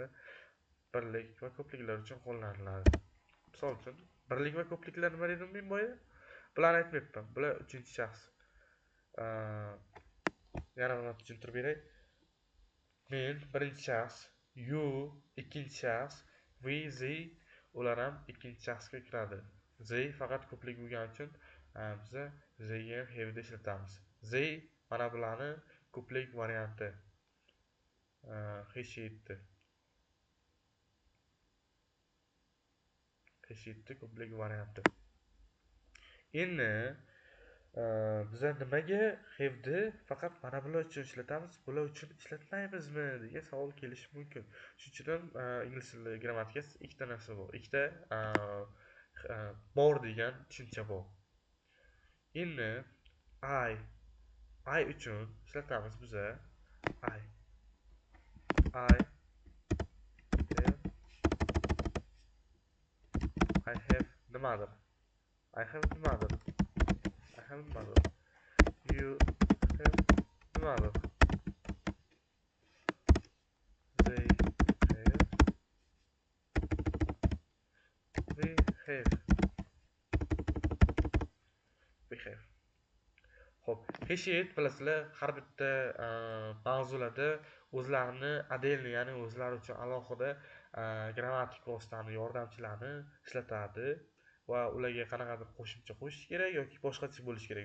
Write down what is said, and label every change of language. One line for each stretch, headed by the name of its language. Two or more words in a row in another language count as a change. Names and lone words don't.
Uzbek: Birlik va ko'pliklar uchun qo'llaniladi. Misol uchun, birlik va ko'pliklar nima dedim men boya? Bularni aytmayapman. Bular uchinchi shaxs. Yana bir marta tushuntirib beray. Men birinchi shaxs, you ikkinchi shaxs,
English: we, they
Uzbek: ular ham ikkinchi shaxsga kiradi. They faqat ko'plik bo'lgani uchun biz they'ga have da ishlatamiz. They mana bularni ko'plik varianti.
English: He, she'di
Uzbek: ko'plik varianti. Endi biza nimaga have'ni faqat mana bular uchun ishlatamiz, bular uchun ishlatmaymizmi degan savol kelishi mumkin. Shuning uchun ham ingliz tili grammatikasi ikkita narsa bor. Ikkita bor degan tushuncha bor. Endi I uchun ishlatamiz biza
English: I have
Uzbek: nimadir.
English: I have
Uzbek: nimadir.
English: You have
Uzbek: nimadir.
English: They have. We have.
Uzbek: Xo'p, heshiyat bilasizlar, har bitta mavzularda o'zlarini отдельно, ya'ni o'zlari uchun alohida grammatik vositani, yordamchilarni ishlatadi va ularga qanaqadir qo'shimcha qo'shish kerak yoki boshqacha bo'lishi kerak.